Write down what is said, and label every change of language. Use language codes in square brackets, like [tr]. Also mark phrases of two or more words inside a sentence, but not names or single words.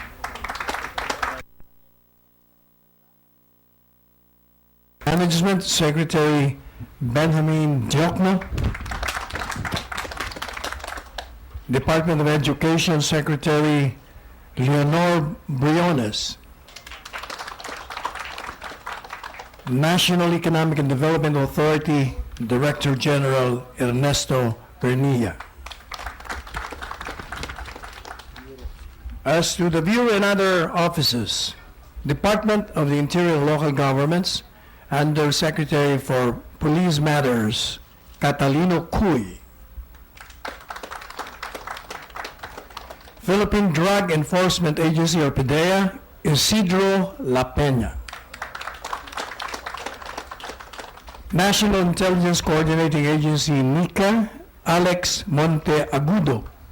[en] Management, Secretary Benjamin Diokno. Department of Education, Secretary Leonor Briones. National Economic and Development Authority, Director General Ernesto Pernilla. As to the Bureau and other offices, Department of the Interior and Local Governments, Under Secretary for Police Matters, Catalino Cuy. Philippine Drug Enforcement Agency, or PDEA, Isidro La Peña. National Intelligence Coordinating Agency, NICA, Alex Monteagudo.